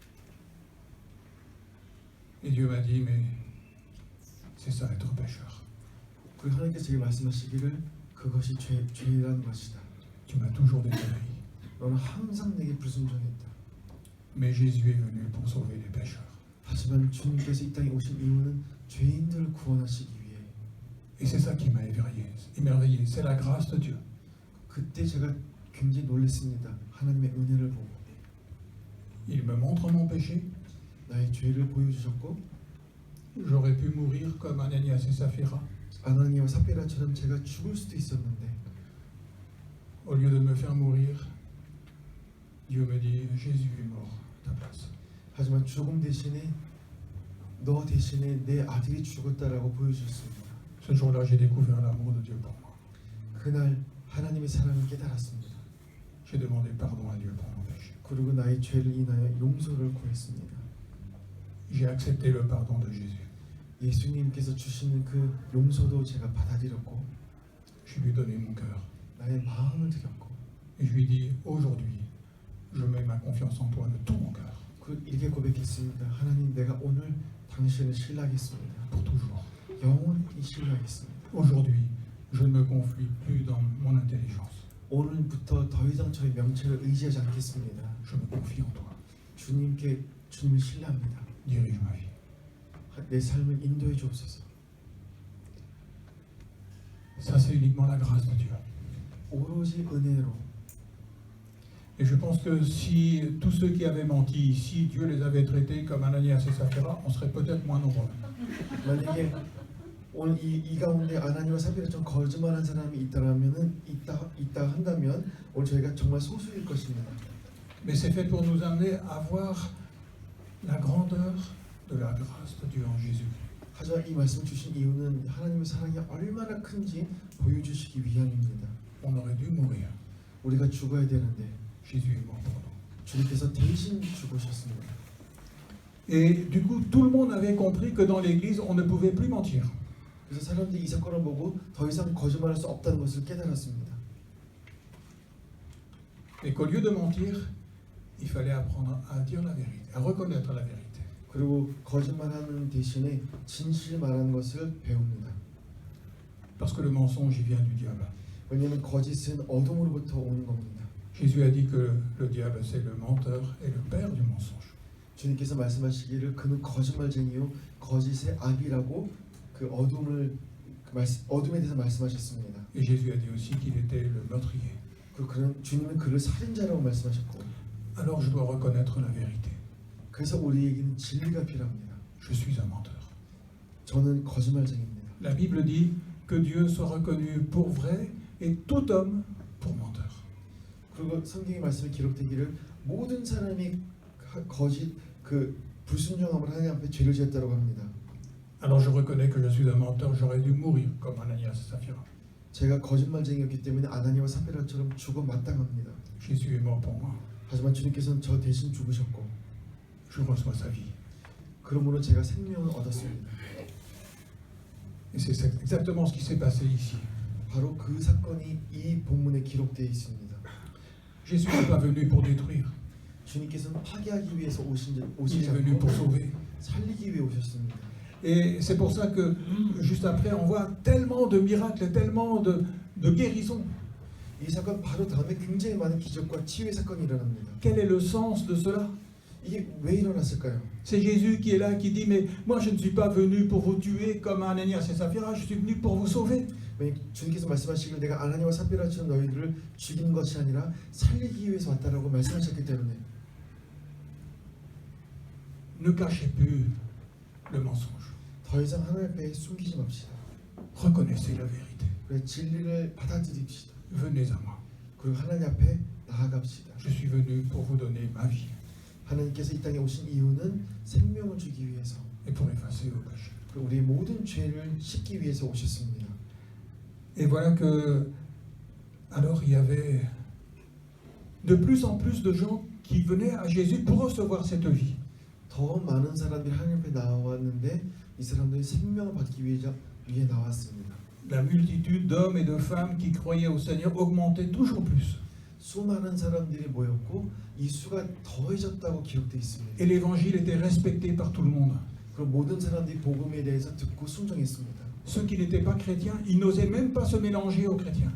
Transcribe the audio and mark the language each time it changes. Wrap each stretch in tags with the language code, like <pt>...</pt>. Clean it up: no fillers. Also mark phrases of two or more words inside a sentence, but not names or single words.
<fr>Et Dieu m'a dit, mais c'est ça être pécheur.</fr> <ko>그리고 하나님께서 제게 말씀하시기를 그것이 죄라는 것이다.</ko> <fr>Tu m'as toujours désobéi.</fr> <ko>너는 항상 내게 불순종했다.</ko> <fr>Mais Jésus est venu pour sauver les pécheurs.</fr> <ko>하지만 주님께서 이 땅에 오신 이유는 죄인들을 구원하시기 위해.</ko> <fr>Et c'est ça qui m'a émerveillé. C'est la grâce de Dieu.</fr> <ko>그때 제가 굉장히 놀랐습니다. 하나님의 은혜를 보고.</ko> <fr>Il me montre mon péché.</fr> <ko>나의 죄를 보여주셨고</ko> <fr>J'aurais pu mourir comme Ananias et Saphira.</fr> <ko>아나니아와 삽비라처럼 제가 죽을 수도 있었는데</ko> <fr>Au lieu de me faire mourir, Dieu me dit, Jésus est mort à ta place.</fr> <ko>하지만 죽음 대신에 너 대신에 내 아들이 죽었다라고 보여주셨습니다.</ko> <fr>Ce jour-là, j'ai découvert l'amour de Dieu pour moi.</fr> <ko>그날 하나님의 사랑을 깨달았습니다.</ko> <fr>J'ai demandé pardon à Dieu pour mon péché.</fr> <ko>그리고 나의 죄를 인하여 용서를 구했습니다.</ko> <fr>J'ai accepté le pardon de Jésus.</fr> <ko>예수님께서 주시는 그 용서도 제가 받아들였고</ko> <fr>Je lui ai donné mon cœur.</fr> <ko>나의 마음을 드렸고</ko> <fr>Et je lui ai dit, aujourd'hui, je mets ma confiance en toi de tout mon cœur,</fr> <ko>이렇게 고백했습니다. 하나님, 내가 오늘 당신을 신뢰하겠습니다.</ko> <fr>pour toujours.</fr> <ko>영원히 신뢰하겠습니다.</ko> <fr>Aujourd'hui, je ne me confie plus dans mon intelligence.</fr> <ko>오늘부터 더 이상 저의 명철을 의지하지 않겠습니다.</ko> <fr>Je me confie en toi.</fr> <ko>주님을 신뢰합니다.</ko> <fr>Dirige ma vie.</fr> <ko>내 삶을 인도해 주옵소서.</ko> <fr>Ça, c'est uniquement la grâce de Dieu.</fr> <ko>오로지 은혜로.</ko> <fr>Et je pense que si tous ceux qui avaient menti ici, Dieu les avait traités comme Ananias et Saphira, on serait peut-être moins nombreux.</fr> <ko>만약에 오늘 이 가운데 아나니와 삽비라처럼 거짓말한 사람이 있다 한다면 오늘 저희가 정말 소수일 것입니다.</ko> <fr>Mais c'est fait pour nous amener à voir la grandeur de la grâce de Dieu en Jésus.</fr> <ko>하지만 이 말씀 주신 이유는 하나님의 사랑이 얼마나 큰지 보여주시기 위함입니다.</ko> <fr>On aurait dû mourir.</fr> <ko>우리가 죽어야 되는데</ko> <fr>Jésus est mort pour nous.</fr> <ko>주님께서 대신 죽으셨습니다.</ko> <fr>Et du coup, tout le monde avait compris que dans l'Église, on ne pouvait plus mentir.</fr> <ko>그래서 사람들이 이 사건을 보고 더 이상 거짓말할 수 없다는 것을 깨달았습니다.</ko> <fr>Et qu'au lieu de mentir, il fallait apprendre à dire la vérité, à reconnaître la vérité.</fr> <ko>그리고 거짓말하는 대신에 진실 말하는 것을 배웁니다.</ko> <fr>Parce que le mensonge, il vient du diable.</fr> <ko>왜냐하면 거짓은 어둠으로부터 오는 겁니다.</ko> <fr>Jésus a dit que le diable, c'est le menteur et le père du mensonge.</fr> <ko>주님께서 말씀하시기를 그는 거짓말쟁이요 거짓의 아비라고 그 어둠에 대해서 말씀하셨습니다.</ko> <fr>Et Jésus a dit aussi qu'il était le meurtrier.</fr> <ko>주님은 그를 살인자라고 말씀하셨고.</ko> <fr>Alors je dois reconnaître la vérité.</fr> <ko>그래서 우리에게는 진리가 필요합니다.</ko> <fr>Je suis un menteur.</fr> <ko>저는 거짓말쟁이입니다.</ko> <fr>La Bible dit que Dieu soit reconnu pour vrai et tout homme pour menteur.</fr> <ko>그리고 성경의 말씀에 기록되기를 모든 사람이 거짓 불순종함을 하나님 앞에 죄를 지었다고 합니다.</ko> <fr>Alors je reconnais que je suis un menteur, j'aurais dû mourir comme Ananias et Saphira.</fr> <ko>제가 거짓말쟁이였기 때문에 아나니와 삽비라처럼 죽어 마땅합니다.</ko> <fr>Jésus est mort pour moi.</fr> <ko>하지만 주님께서는 저 대신 죽으셨고</ko> <fr>Je reçois sa vie.</fr> <ko>그러므로 제가 생명을 얻었습니다.</ko> <fr>Et c'est exactement ce qui s'est passé ici.</fr> <ko>바로 그 사건이 이 본문에 기록되어 있습니다.</ko> <fr>Jésus n'est pas venu pour détruire.</fr> <ko>주님께서는 파괴하기 위해서 오시지</ko> <fr>Il est venu pour</fr> <ko>않고</ko> <fr>sauver.</fr> <ko>살리기 위해 오셨습니다.</ko> <fr>Et c'est pour ça que juste après, on voit tellement de miracles, tellement de guérisons.</fr> <ko>이 사건 바로 다음에 굉장히 많은 기적과 치유의 사건이 일어납니다.</ko> <fr>Quel est le sens de cela?</fr> <ko>이게 왜 일어났을까요?</ko> <fr>C'est Jésus qui est là, qui dit, mais moi je ne suis pas venu pour vous tuer comme Ananias et Saphira, je suis venu pour vous sauver.</fr> <ko>왜 주님께서 말씀하시길 내가 아나니와 삽비라처럼 너희들을 죽이는 것이 아니라 살리기 위해서 왔다라고 말씀하셨기 때문에</ko> <fr>Ne cachez plus le mensonge.</fr> <ko>더 이상 하나님 앞에 숨기지 맙시다.</ko> <fr>Reconnaissez la vérité.</fr> <ko>그래서 진리를 받아들입시다.</ko> <fr>Venez à moi.</fr> <ko>그리고 하나님 앞에 나아갑시다.</ko> <fr>Je suis venu pour vous donner ma vie</fr> <ko>하나님께서 이 땅에 오신 이유는 생명을 주기 위해서</ko> <fr>et pour effacer vos péchés.</fr> <ko>그리고 우리의 모든 죄를 씻기 위해서 오셨습니다.</ko> <fr>Et voilà que, alors il y avait de plus en plus de gens qui venaient à Jésus pour recevoir cette vie.</fr> <ko>더 많은 사람들이 하나님 앞에 나왔는데 이 사람들이 생명을 받기 위해 나왔습니다.</ko> <fr>La multitude d'hommes et de femmes qui croyaient au Seigneur augmentait toujours plus.</fr> <ko>수많은 사람들이 모였고 이 수가 더해졌다고 기록되어 있습니다.</ko> <fr>Et l'évangile était respecté par tout le monde.</fr> <ko>그리고 모든 사람들이 복음에 대해서 듣고 순종했습니다.</ko> <fr>Ceux qui n'étaient pas chrétiens, ils n'osaient même pas se mélanger aux chrétiens.</fr>